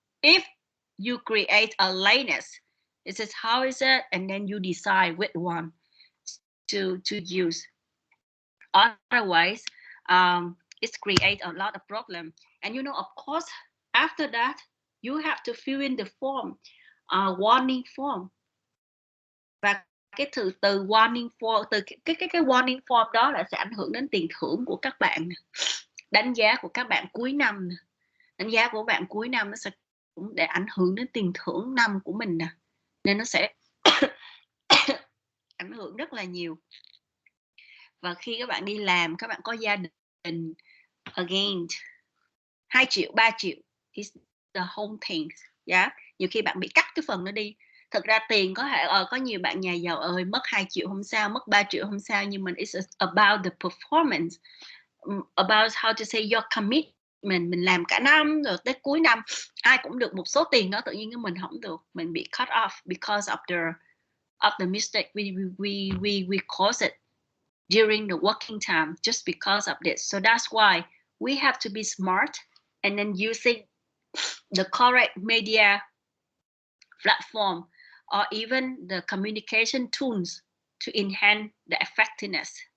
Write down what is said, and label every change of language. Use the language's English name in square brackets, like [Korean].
[English] If you create a lateness, this is how is it, and then you decide which one to use. Otherwise, it creates a lot of problem. And you know, of course, after that, you have to fill in the form, warning form. [Vietnamese] Và cái từ warning form, từ cái warning form đó là sẽ ảnh hưởng đến tiền thưởng của các bạn, đánh giá của các bạn cuối năm, đánh giá của bạn cuối năm nó sẽ cũng để ảnh hưởng đến tiền thưởng năm của mình nè, nên nó sẽ ảnh hưởng rất là nhiều. Và khi các bạn đi làm, các bạn có gia đình, again, 2 triệu, 3 triệu [English] is the whole thing. [Vietnamese] Yeah. Nhiều khi bạn bị cắt cái phần nó đi. Thực ra tiền có thể có nhiều bạn nhà giàu ơi mất 2 triệu không sao, mất 3 triệu không sao, nhưng mà [English] it's about the performance, about how to say your [Vietnamese] mình làm cả năm rồi tới cuối năm ai cũng được một số tiền đó, tự nhiên mình không được, mình bị [English] cut off because of the mistake we caused it during the working time just because of this. So that's why we have to be smart and then using the correct media platform or even the communication tools to enhance the effectiveness.